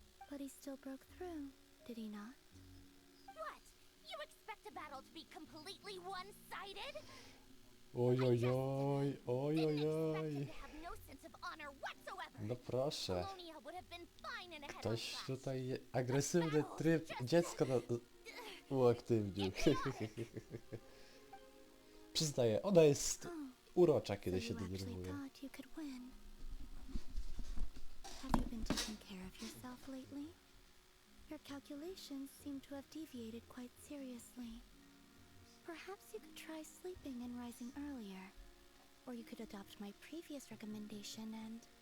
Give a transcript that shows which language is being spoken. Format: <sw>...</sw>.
<en>But he still broke through, did he not? What? You expect a battle to be completely one-sided? Oj, oj, oj, oj, oj, Didn't expect him to have no sense of honor whatsoever.</en> <pl>No proszę.</pl> <en>Polonia would have been fine in a head-on</en> <pl>Ktoś</pl> <en>clash.</en> <pl>tutaj agresywny tryb dziecka uaktywnił. Przyznaję, ona jest urocza, kiedy się denerwuje.</pl> <en>Thought you could win. Have you been taking care of yourself lately? Your calculations seem to have deviated quite seriously. Perhaps you could try sleeping and rising earlier. Or you could adopt my previous recommendation and...</en>